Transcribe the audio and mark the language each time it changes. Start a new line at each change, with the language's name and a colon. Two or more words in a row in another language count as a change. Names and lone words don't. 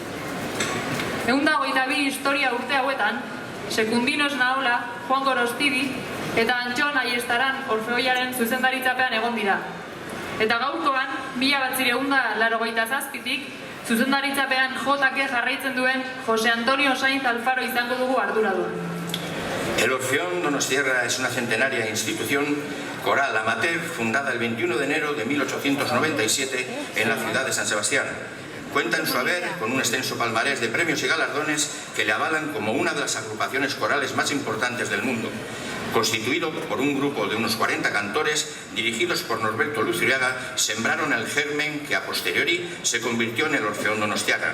Basque: 122 historia urte hauetan, Secundinos Naola, Juan Gorostidi eta Antxon Aiestaran Orfeoiaren zuzendaritzapean egon dira. Eta gaurkoan, 1987tik zuzendaritzapean JK jarraitzen duen Jose Antonio Sainz Alfaro izango dugu arduradun.
Spanish: El Orfeón Donostiarra es una centenaria institución coral amateur fundada el 21 de enero de 1897 en la ciudad de San Sebastián. Cuenta en su haber con un extenso palmarés de premios y galardones que le avalan como una de las agrupaciones corales más importantes del mundo, constituido por un grupo de unos 40 cantores dirigidos por Norberto Luzuriaga, sembraron el germen que a posteriori se convirtió en el Orfeón Donostiarra.